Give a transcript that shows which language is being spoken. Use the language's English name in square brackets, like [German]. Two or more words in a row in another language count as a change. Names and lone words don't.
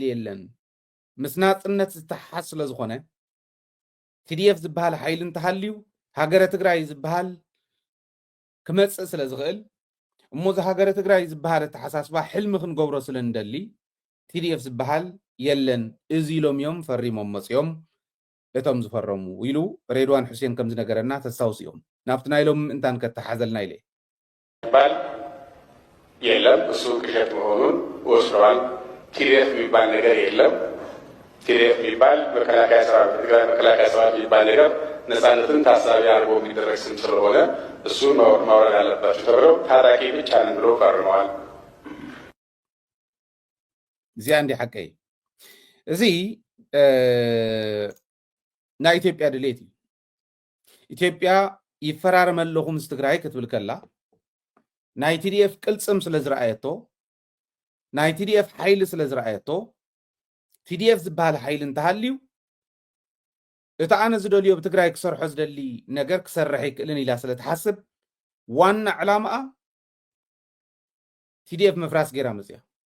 [Tigrinya] የለን ምስ ናጽነት ዝተሓሓዝ ስለ ዝኾነ TDF ዝበሃል ሓይሊ እንተሃልዩ ሃገረ ትግራይ ዝበሃል ክመጽእ ስለ ዝኽእል እሞ እዚ ሃገረ ትግራይ ዝበሃል ተሓሳስባ ሕልሚ ክንገብሮ ስለ እንደሊ TDF ዝበሃል የለን እዚ ኢሎም እዮም ፈሪሞም መጽኦም እቶም ዝፈረሙ ኢሉ ሬድዋን ሁሴን ከም ዝነገረና ተስታውሱ እዮም ናብቲ ናይሎም ምእንታን ከተሓዘልና ኢለ [Amharic] ባል የለም እሱ ቅዠት መሆኑን ወስደዋል TDF የሚባል ነገር የለም TDF የሚባል መከላከያ ሰራዊት ትግራይ መከላከያ ሰራዊት የሚባል ነገር ነፃነትን ታሳቢ አድርጎ የሚደረግ ስም ስለሆነ እሱን ማውረድ አለባቸው ተብለው ታጣቂ ብቻ ነን ብሎ ፈርመዋል። [Tigrinya] እዚያ እንዲ ሓቀይ እዚ ናይ ኢትዮጵያ ድሌት እዩ ኢትዮጵያ ይፈራረም ኣለኹ ምስ ትግራይ ክትብል ከላ ናይ TDF ቅልጽም ስለ ዝረኣየቶ ናይ TDF ሓይሊ ስለ ዝረኣየቶ TDF ዝበሃል ሓይሊ እንተሃልዩ እቲ ኣነ ዝደልዮ ብትግራይ ክሰርሖ ዝደሊ ነገር ክሰርሕ ይክእልን ኢላ ስለ ትሓስብ ዋና ዕላማኣ TDF መፍራስ ገይራ መፅያ